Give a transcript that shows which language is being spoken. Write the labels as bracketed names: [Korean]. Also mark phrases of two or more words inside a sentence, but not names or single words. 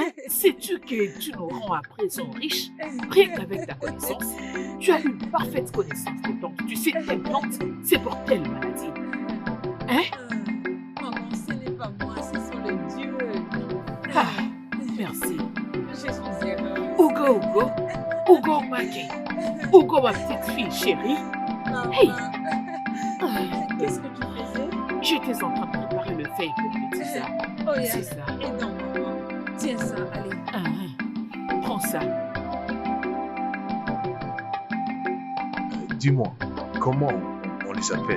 [French] Sais-tu que tu nous rends à présent riches? Rien qu'avec ta connaissance, tu as une parfaite connaissance des plantes. Tu sais, telle plante, c'est pour telle maladie. Hein? Maman, ce n'est pas moi, ce sont les dieux. Ah, merci. Je suis heureuse. Ugo Maki. Ugo, ma petite fille chérie. Maman, Hey. qu'est-ce que tu faisais? J'étais en train de préparer le feuille pour le tisane. Oh, C'est ça. Et non, maman. Tiens ça, allez. Prends ça. Dis-moi, comment on les appelle?